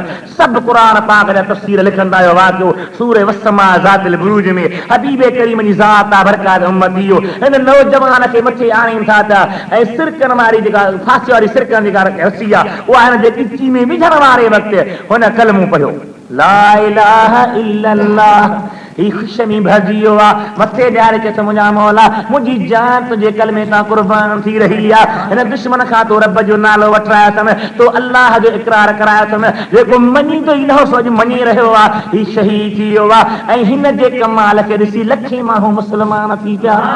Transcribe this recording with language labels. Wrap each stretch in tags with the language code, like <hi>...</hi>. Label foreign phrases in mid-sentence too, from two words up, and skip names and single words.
<sd>सभु क़ुरान पाक जा तफ़सीर लिखंदा आहियो। वाक़ियो सूरे</sd> <ar>والسماء ذات البروج</ar> <sd>में हबीबे करीम जी ज़ात आहे बरकात उम्मती हो, हिन नौजवान खे मथे आणीनि था पिया, ऐं सिरकनि वारी जेका फांसी वारी सिरकनि जेका रसी आहे उहा हिन जे गिची में विझण वारे वक़्तु हुन कलमो पढ़ियो</sd> <ar>لا إله إلا الله.</ar> <sd>ही ख़ुशि में भरिजी वियो आहे, मथे ॾियारे चए थो मुंहिंजा मौला मुंहिंजी जान तुंहिंजे कलमे तां कुर्बान थी रही आहे। हिन दुश्मन खां तो रब जो नालो वठायो अथमि, तो अल्लाह जो इक़रार करायो अथमि, जेको मञींदो ई न हो सो मञी रहियो आहे, ही शहीद थी वियो आहे। ऐं हिन जे कमाल खे ॾिसी लखे माण्हू मुस्लमान थी पिया।</sd>